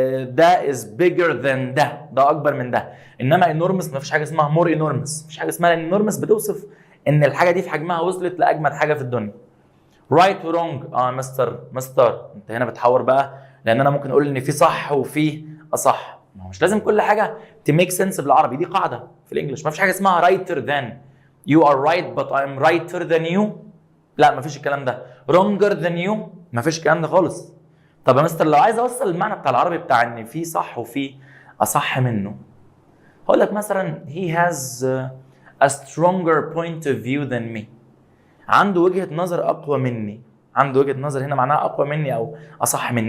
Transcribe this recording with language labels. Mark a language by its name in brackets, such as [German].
[Arabic] ده [English] is bigger than [Arabic] ده اكبر من ده. انما انورمس ما فيش حاجه اسمها [English] more enormous، [Arabic] مفيش حاجه اسمها انورمس بتوصف ان الحاجه دي في حجمها وصلت لاجمد حاجه في الدنيا. رايت ورونج، مستر انت هنا بتحور بقى، لان انا ممكن اقول ان في صح وفي اصح. ما هو مش لازم كل حاجه [English] تميك سنس [Arabic] بالعربي، دي قاعده في الانجليش. ما فيش حاجه اسمها [English] Righter than. You are right but I'm righter than you. [Arabic] لا ما فيش الكلام ده. [English] Wronger than you، [Arabic] ما فيش الكلام ده خالص. طب يا مستر لو عايز اوصل المعنى بتاع العربي بتاع ان في صح وفي اصح منه، هقول لك مثلا [English] he has a stronger point of view than me. [Arabic] عنده وجهه نظر اقوى مني. عنده وجهه نظر هنا معناها اقوى مني او اصح مني.